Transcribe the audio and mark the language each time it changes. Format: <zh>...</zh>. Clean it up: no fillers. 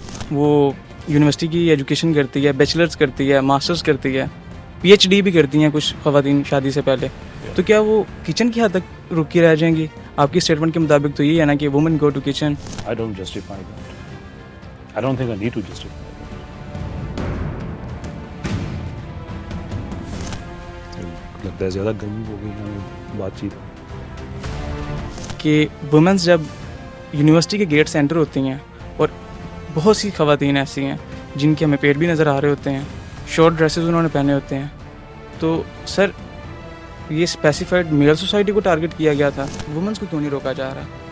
<ur>وہ یونیورسٹی کی ایجوکیشن کرتی ہے, بیچلرز کرتی ہے, ماسٹرز کرتی ہے, پی ایچ ڈی بھی کرتی ہیں کچھ خواتین شادی سے پہلے, تو کیا وہ کچن کی حد تک رکی رہ جائیں گی؟ آپ کی اسٹیٹمنٹ کے مطابق تو یہی ہے نا کہ</ur> <en>Woman go to kitchen. I don't justify that. I don't think I need to justify that.</en> <ur>لگتا ہے زیادہ گرمی ہو گئی ہمیں بات چیت. کہ وومنس جب یونیورسٹی کے گیٹ سے انٹر ہوتی ہیں, اور بہت سی خواتین ایسی ہیں جن کے ہمیں پیٹ بھی نظر آ رہے ہوتے ہیں, شارٹ ڈریسز انہوں نے پہنے ہوتے ہیں, تو سر یہ اسپیسیفائڈ میل سوسائٹی کو ٹارگٹ کیا گیا تھا, وومنس کو کیوں نہیں روکا جا رہا؟</ur>